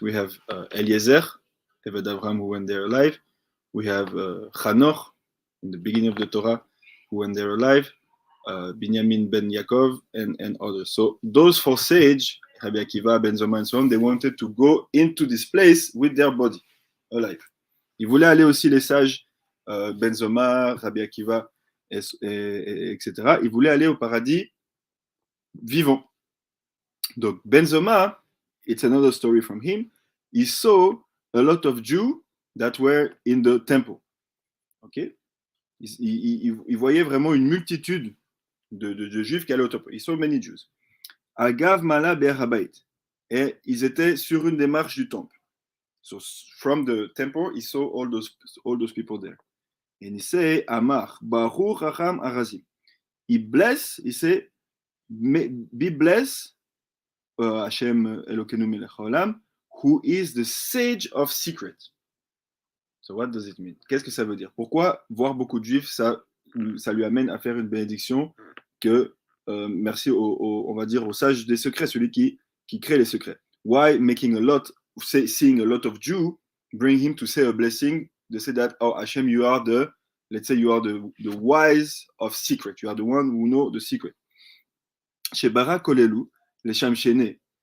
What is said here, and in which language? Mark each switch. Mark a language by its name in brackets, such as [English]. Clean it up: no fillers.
[English] We have Eliezer, Eved Avraham, who went there alive. We have Hanoch in the beginning of the Torah, who went there alive. Binyamin ben Yaakov and others. So those four sages, Rabbi Akiva, Ben Zoma, and so on, they wanted to go into this place with their body alive. [French] Ils voulaient aller aussi, les sages, Ben Zoma, Rabbi Akiva, etc. Ils voulaient aller au paradis vivant. [English] Donc Ben Zoma, it's another story from him. He saw a lot of Jews that were in the temple. Okay? [French] Il voyait vraiment une multitude de Juifs qui allaient au temple. [English] He saw many Jews. [Hebrew] Agav Mala Be'er Habayit. [French] Et ils étaient sur une des marches du temple. [English] So from the temple, he saw all those people there. And he say, Amar, [Hebrew] Baruch Hacham Arazim. [English] He bless, he say, be blessed, [Hebrew] Hashem Elokeinu Melech Haolam, [English] who is the sage of secret. So what does it mean? [French] Qu'est-ce que ça veut dire? Pourquoi voir beaucoup de Juifs, ça lui amène à faire une bénédiction que, merci on va dire, au sage des secrets, celui qui crée les secrets. [English] Why making seeing a lot of Jews bring him to say a blessing? They say that, oh Hashem, you are let's say you are the wise of secret. You are the one who know the secret. Chez Barak Kolelu, les Shamshene.